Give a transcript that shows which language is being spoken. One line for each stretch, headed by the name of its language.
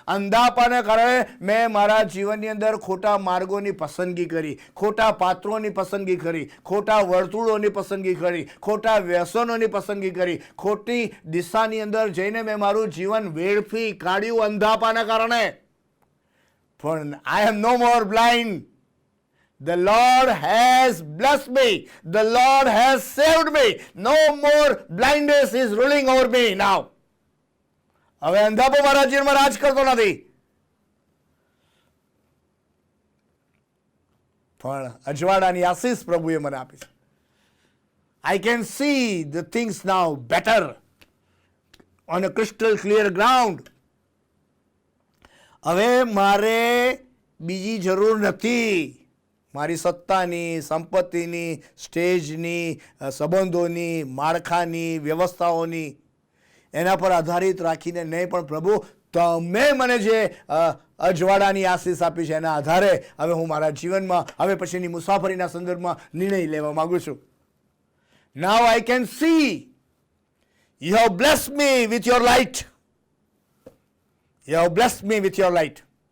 Gujarati: અંધાપાના કારણે મેં મારા જીવનની અંદર ખોટા માર્ગોની પસંદગી કરી, ખોટા પાત્રોની પસંદગી કરી, ખોટા વર્તુળોની પસંદગી કરી, ખોટા વ્યસનોની પસંદગી કરી, ખોટી દિશાની અંદર જઈને મેં મારું જીવન વેડફી કાઢ્યું અંધાપાના કારણે. પણ
English: I am no more blind. The Lord has blessed me. The Lord has saved me. No more blindness is ruling over me now.
Gujarati: હવે અંધાપો મારા જીવનમાં રાજ કરતો નથી. પણ અજવાળાની આશીષ પ્રભુએ મને આપી છે.
English: I can see the things now better on a crystal clear ground.
Gujarati: હવે મારે બીજી જરૂર નથી. મારી સત્તાની, સંપત્તિની, સ્ટેજની, સંબંધોની, માળખાની, વ્યવસ્થાઓની એના પર આધારિત રાખીને નહીં, પણ પ્રભુ તમે મને જે અજવાળાની આશીષ આપી છે એના આધારે હવે હું મારા જીવનમાં હવે પછીની મુસાફરીના સંદર્ભમાં નિર્ણય લેવા માંગુ છું.
English: Now I can see. You have blessed me with your light. You have blessed me with your light.